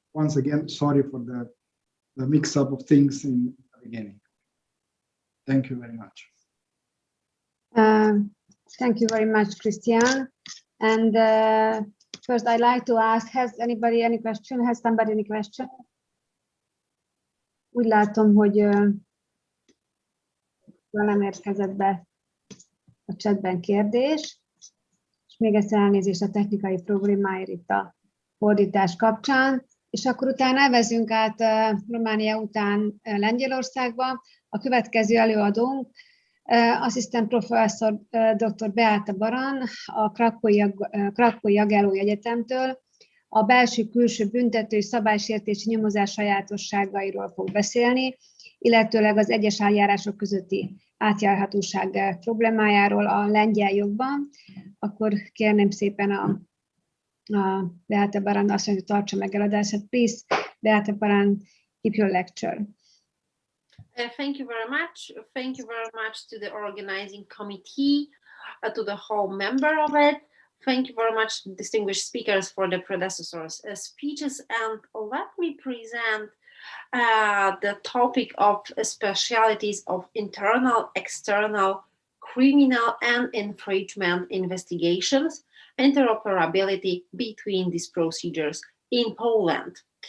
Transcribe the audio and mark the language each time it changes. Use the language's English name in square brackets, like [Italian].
[English] Once again, sorry for the mix-up of things in the beginning. Thank you very much. Thank you very much, Christian. And First, I'd like to ask, has anybody any question? Has somebody any question? [Hungarian] Úgy látom, hogy nem érkezett be a chatben kérdés, és még egyszer elnézést a technikai problémáért itt a fordítás kapcsán, és akkor utána elvezünk át Románia után Lengyelországba. A következő előadónk asszisztent professzor dr. Beáta Baran, a Krakói Jagellói Egyetemtől, a belső-külső büntető és szabálysértési nyomozás sajátosságairól fog beszélni, illetőleg az egyes eljárások közötti átjárhatóság problémájáról a lengyel jogban. Akkor kérném szépen a Beáta Baran azt mondja, hogy tartsa meg előadását. [English] Please, Beáta Baran, keep your lecture. Thank you very much. Thank you very much to the organizing committee, to the whole member of it. Thank you very much, distinguished speakers, for the predecessors' speeches. And let me present the topic of specialities of internal, external, criminal and infringement investigations, interoperability between these procedures in Poland.